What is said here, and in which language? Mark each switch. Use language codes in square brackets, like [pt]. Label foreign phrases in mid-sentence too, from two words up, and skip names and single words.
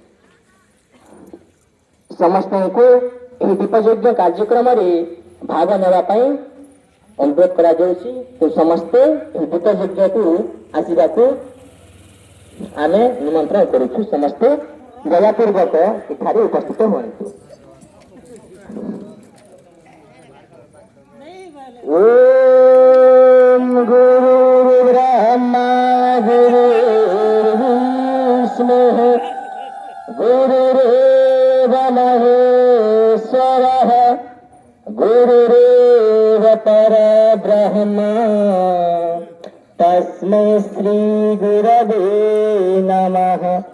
[or] ସମସ୍ତ କୋ ଯହ ଦୀପଯଜ୍ଞ କାର୍ଯ୍ୟକ୍ରମ ଭାଗ ନେବା ପଇ ଅନୁରୋଧ କରା ଯାଉଛି। ତୋ ସମସ୍ତେ ଦୀପଯଜ୍ଞ କୋ ଆସିବା କୋ ଆମେ ନିମନ୍ତ୍ରଣ କରୁଛୁ। ସମସ୍ତେ ଦୟାପୂର୍ବକ ଏଠାରେ ଉପସ୍ଥିତ ହୁଅନ୍ତୁ। [sa] ओम गुरु ब्रह्मा गुरु विष्णु गुरुरेव महेश्वरः गुरुरेव परब्रह्म तस्मै श्री गुरवे नमः।